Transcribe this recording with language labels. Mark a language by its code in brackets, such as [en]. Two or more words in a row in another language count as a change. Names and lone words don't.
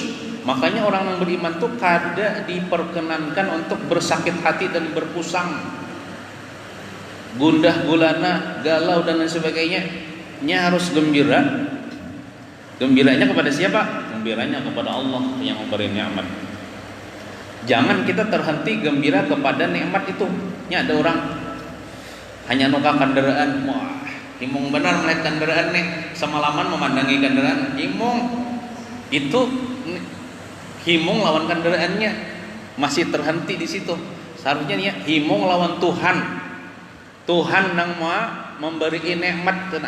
[bjn] Makanya orang yang beriman tuh kada diperkenankan untuk bersakit hati dan berpusang, gundah gulana, galau dan lain sebagainya. Nya harus gembira. Gembiranya kepada siapa? Gembiranya kepada Allah yang memberi nikmat. Jangan kita terhenti gembira kepada nikmat itu. Nya ada orang hanya nuka kendaraan, wah, himung benar melihat kendaraan nih, semalaman memandangi kendaraan, himung. Itu himung lawan kendaraannya, masih terhenti di situ. Seharusnya nih himung lawan Tuhan. Tuhan yang mau memberi nikmat tenang.